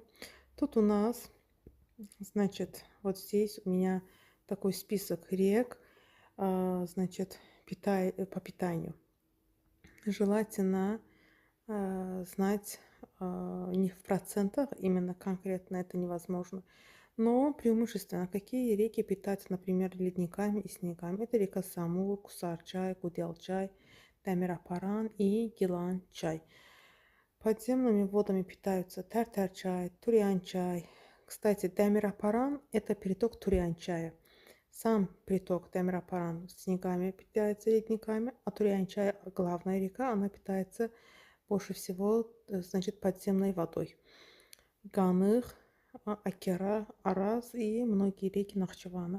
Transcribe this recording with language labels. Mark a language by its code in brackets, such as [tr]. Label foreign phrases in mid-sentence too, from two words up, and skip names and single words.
[ru] Тут у нас, вот здесь у меня такой список рек, по питанию. Желательно знать не в процентах, именно конкретно это невозможно, но преимущественно какие реки питаются, например, ледниками и снегами. Это река Самур, Кусарчай, Гуделчай, Дамирапаран и Гилан-чай. Подземными водами питаются Тартар-чай, Туриан-чай. Кстати, Дамирапаран – это переток Туриан-чая. Сам приток Дамирапаран снегами питается, ледниками, а Туриан-чай, главная река, она питается больше всего, подземной водой. Ганых, Акера, Араз и многие реки Нахчывана.